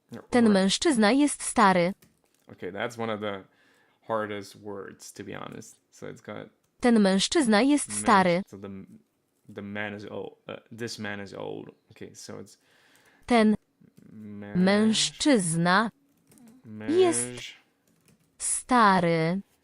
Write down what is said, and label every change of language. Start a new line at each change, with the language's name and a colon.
Polish: Ten mężczyzna jest stary.
English: Okay, that's one of the hardest words, to be honest. So it's got.
Polish: Ten mężczyzna jest stary.
English: So the man is old. This man is old. Okay, so it's.
Polish: Ten mężczyzna jest stary.